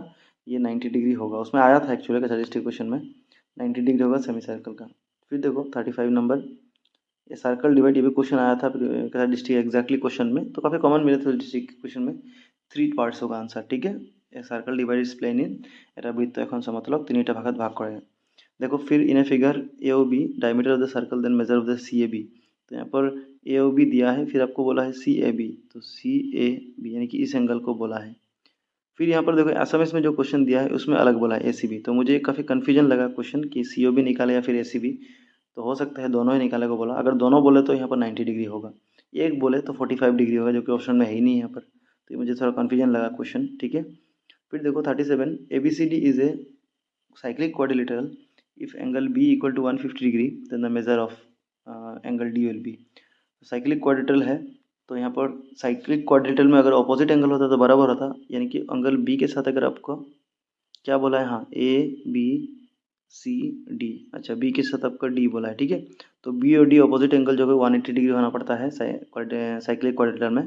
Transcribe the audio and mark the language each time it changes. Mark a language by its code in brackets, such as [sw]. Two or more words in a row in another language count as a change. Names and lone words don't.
[hi] ये 90 डिग्री होगा, उसमें आया था एक्चुअली कक्षा [en] district question [hi] में, 90 डिग्री होगा [en] semi circle [hi] का। फिर देखो 35 नंबर, ये [en] circle divide, [hi] ये भी क्वेश्चन आया था कक्षा डिस्ट्रिक्ट एग्जैक्टली क्वेश्चन में, तो काफ़ी कॉमन मिले थे [en] district question [hi] में। 3 पार्ट्स होगा आंसर। ठीक है, [en] a circle divides plane in [as] এটা বৃত্ত এখন সমতলক 3টা ভাগত ভাগ করে। [hi] देखो फिर [en] in a figure A O B diameter of the circle then measure of the C A B. [hi] तो यहाँ पर ए ओ बी दिया है, फिर आपको बोला है सी ए बी, तो सी ए बी यानी कि इस एंगल को बोला है। फिर यहाँ पर देखो एसएमएस में जो क्वेश्चन दिया है उसमें अलग बोला है ए सी बी, तो मुझे काफ़ी कन्फ्यूजन लगा क्वेश्चन कि सी ओ बी निकाले या फिर ए सी बी। तो हो सकता है दोनों ही निकाले को बोला, अगर दोनों बोले तो यहाँ पर 90 डिग्री होगा, एक बोले तो 45 डिग्री होगा, जो कि ऑप्शन में है ही नहीं यहाँ पर। तो ये मुझे थोड़ा कन्फ्यूजन लगा क्वेश्चन। ठीक है, फिर देखो 37, [en] A B C D is a cyclic quadrilateral if angle B equal to 150 degree then the measure of angle D will be। cyclic quadrilateral [hi] है, तो यहाँ पर [en] cyclic quadrilateral [hi] में अगर [en] opposite angle [hi] होता तो बराबर होता, यानी कि एंगल बी के साथ अगर आपको क्या बोला है, हाँ ABCD, अच्छा बी के साथ आपका डी बोला है। ठीक है, तो बी और डी [en] opposite angle [hi] जो है 180 डिग्री होना पड़ता है [en] cyclic quadrilateral [hi] में।